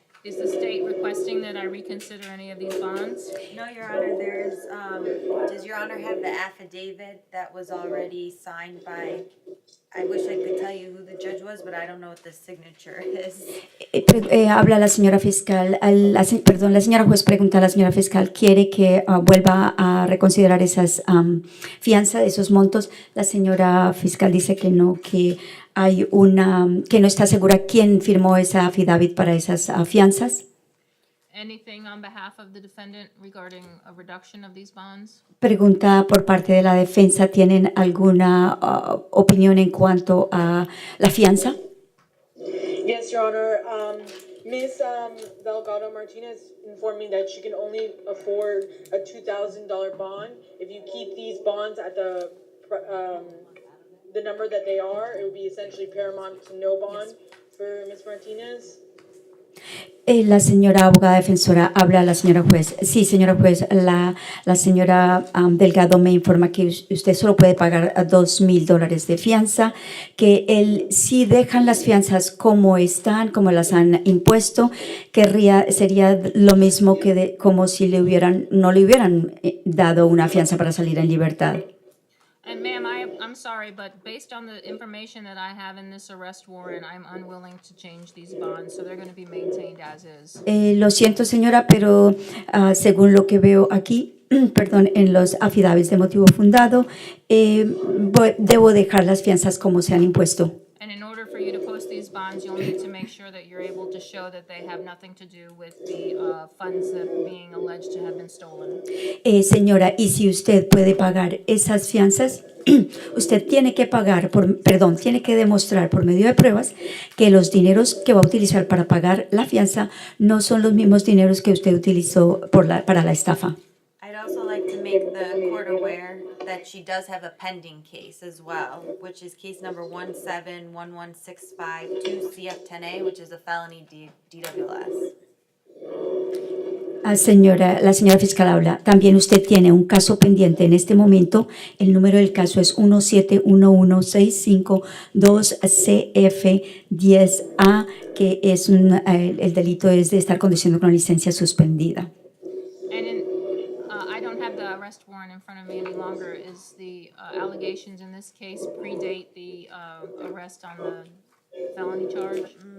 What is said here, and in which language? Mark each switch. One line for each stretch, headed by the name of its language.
English: Is the state requesting that I reconsider any of these bonds? No, Your Honor, does Your Honor have the affidavit that was already signed by, I wish I could tell you who the judge was, but I don't know what the signature is.
Spanish: Habla la señora fiscal, la señora juez pregunta a la señora fiscal, ¿quiere que vuelva a reconsiderar esas fianzas, esos montos? La señora fiscal dice que no, que que no está segura quién firmó esa affidavit para esas fianzas.
English: Anything on behalf of the defendant regarding a reduction of these bonds?
Spanish: Pregunta por parte de la defensa, ¿tienen alguna opinión en cuanto a la fianza?
English: Yes, Your Honor. Ms. Delgado Martinez informed me that she can only afford a $2,000 bond. If you keep these bonds at the number that they are, it would be essentially paramount to no bond for Ms. Martinez.
Spanish: La señora abogada defensora habla a la señora juez. Sí, señora juez, la señora Delgado me informa que usted solo puede pagar $2,000 de fianza, que si dejan las fianzas como están, como las han impuesto, sería lo mismo que como si no le hubieran dado una fianza para salir en libertad.
English: And ma'am, I'm sorry, but based on the information that I have in this arrest warrant, I'm unwilling to change these bonds, so they're going to be maintained as is.
Spanish: Lo siento, señora, pero según lo que veo aquí, perdón, en los affidavits de motivo fundado, debo dejar las fianzas como se han impuesto.
English: And in order for you to post these bonds, you'll need to make sure that you're able to show that they have nothing to do with the funds that are being alleged to have been stolen.
Spanish: Señora, y si usted puede pagar esas fianzas, usted tiene que tiene que demostrar por medio de pruebas que los dineros que va a utilizar para pagar la fianza no son los mismos dineros que usted utilizó para la estafa.
English: I'd also like to make the court aware that she does have a pending case as well, which is case number 1711652 CF10A, which is a felony DWS.
Spanish: La señora fiscal habla. También usted tiene un caso pendiente en este momento. El número del caso es 1711652CF10A, que es el delito es de estar conduciendo con licencia suspendida.
English: And I don't have the arrest warrant in front of me any longer. Is the allegations in this case predate the arrest on the felony charge?